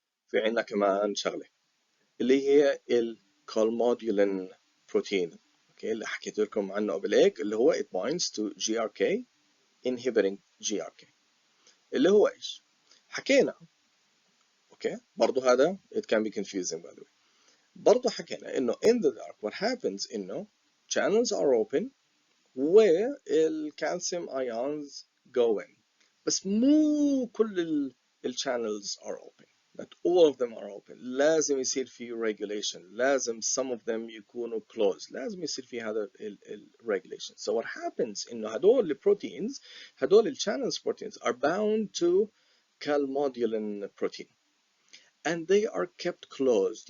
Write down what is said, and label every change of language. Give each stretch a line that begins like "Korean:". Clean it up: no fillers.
Arabic: في عندنا كمان شغلة اللي هي الكالمودولين بروتين. اوكي اللي حكيت لكم عنه قبل هيك اللي هو
English: it binds to GRK inhibiting GRK
Arabic: اللي هو ايش؟ حكينا اوكي برضه هذا
English: it can be confusing by the way.
Arabic: برضه حكينا انه
English: in the dark what happens انه channels are open where الكالسيوم ions go in
Arabic: بس مو كل
English: channels are open. Not all of them are open.
Arabic: لازم يصير في regulation.
English: لازم some of them
Arabic: يكونوا
English: closed.
Arabic: لازم يصير في هذا regulation.
English: So what happens
Arabic: إنه هدول
English: proteins هدول channels proteins are bound to calmodulin protein and they are kept closed.